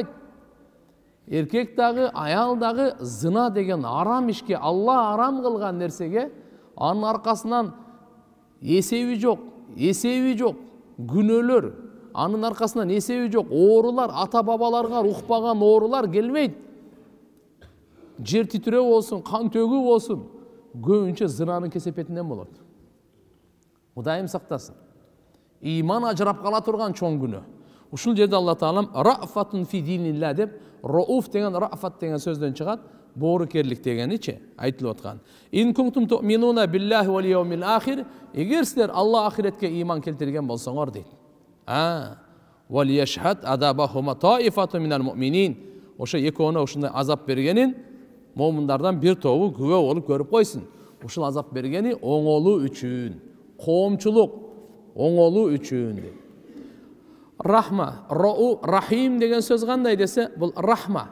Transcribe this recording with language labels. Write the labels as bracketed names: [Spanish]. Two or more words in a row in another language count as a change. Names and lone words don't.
[Kyrgyz] Эркек дагы, аял дагы зына деген арам ишке, Алла арам кылган нерсеге анын аркасынан эсеби жок, күнөөлөр, анын аркасынан эсеби жок, оорулар, ата бабаларга укпаган оорулар келбейт. Жер титирөө болсун, кан төгүү болсун, көбүнчө зынанын кесепетинен болот. Кудайым сактасын. Иман ажырап кала турган чоң күнөө. Ушул жерде Алла Таалам [Arabic] رأفة في دين الله [Kyrgyz] деп, рауф деген рафат деген сөздөн чыгат, боорукерлик дегеничи айтылып аткан. [Arabic] إن كنتم تؤمنون بالله واليوم الآخر, [Kyrgyz] эгер силер Алла ахиретке иман келтирген болсоңор дейт. [Arabic] وليشهد عذابهما طائفة من المؤمنين. [Kyrgyz] Ошо экөөнө ушундай азап бергенин момундардан бир тобу күбө болуп көрүп койсун. Ушул азап бергени оңолуу үчүн, коомчулук оңолуу үчүн. Рахма, рахим деген сөз кандай десе, бул рахма.